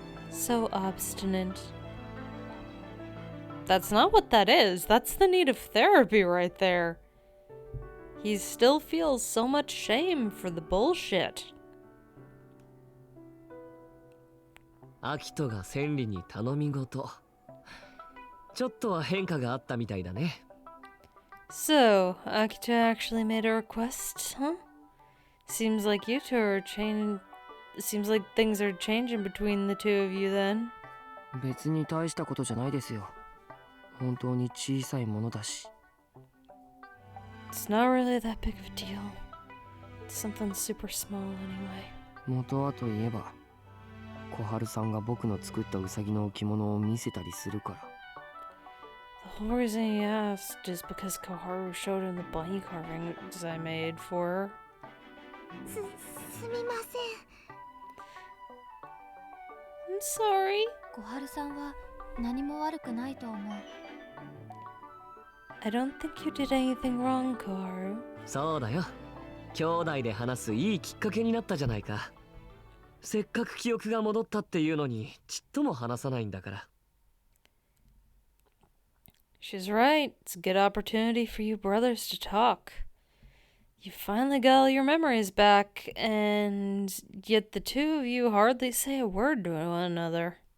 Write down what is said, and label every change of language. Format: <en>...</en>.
<en>So obstinate. That's not what that is. That's the need of therapy right there. He still feels so much shame for the bullshit.</en> <ja>アキトが千里に頼み事。ちょっとは変化があったみたいだね。</ja> <en>So, Akito actually made a request, huh? Seems like you two are Seems like things are changing between the two of you then.</en> <ja>別に大したことじゃないですよ。本当に小さいものだし。</ja> <en>It's not really that big of a deal. It's something super small anyway.</en> <ja>元はといえば、小春さんが僕の作ったウサギの置物を見せたりするから。</ja> <en>The whole reason he asked is because Koharu showed him the bunny carvings I made for her.</en> <ja>すみません。</ja> <en>I'm sorry.</en> <ja>小春さんは何も悪くないと思う。</ja> <en>I don't think you did anything wrong, Koharu.</en> <ja>そうだよ。兄弟で話すいいきっかけになったじゃないか。せっかく記憶が戻ったっていうのにちっとも話さないんだから。</ja> <en>She's right. It's a good opportunity for you brothers to talk. You finally got all your memories back, and yet the two of you hardly say a word to one another.</en>